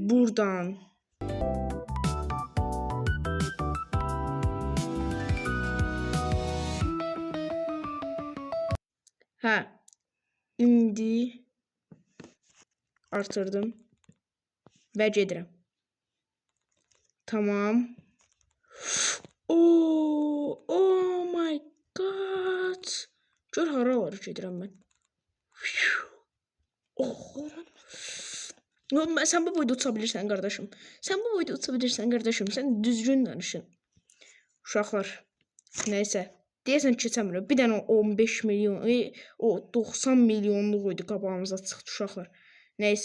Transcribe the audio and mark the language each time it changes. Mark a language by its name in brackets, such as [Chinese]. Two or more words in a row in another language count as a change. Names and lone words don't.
[Azerbaijani] buradan hə. İndi artırdım və gedirəm. Tamam. [English] Oh my god. [Azerbaijani] Gör haralara gedirəm mən. Sən bu boyda uça bilirsən qardaşım. Sən düzgün danışın. Uşaqlar. Nəysə. Deyəsən keçəmirəm. Bir dənə 15 milyon, o 90 milyonluq idi qabağımıza çıxdı uşaqlar.